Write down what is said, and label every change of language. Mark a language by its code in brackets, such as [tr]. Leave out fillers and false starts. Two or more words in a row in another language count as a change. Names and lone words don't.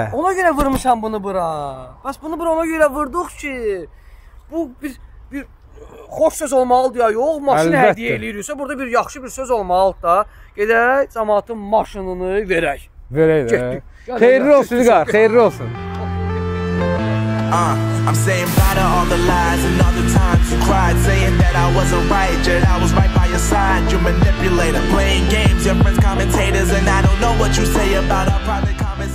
[az] Ona görə vurmuşam bunu bura. Bəs bunu bura ona görə vurduq ki, bu bir xoş söz olmalıdır ya, yox, maşını hədiyyə eləyirsə, burada bir yaxşı bir söz olmalıdır da. Gedək, cəmaatın maşınını verək. Verək də. Xeyirli olsun, İlqar, xeyirli olsun. [en] I'm saying bye to all the lies and all the times you cried, saying that I wasn't right, yet I was right by your side. You manipulator, playing games, your friends commentators, and I don't know what you say about our private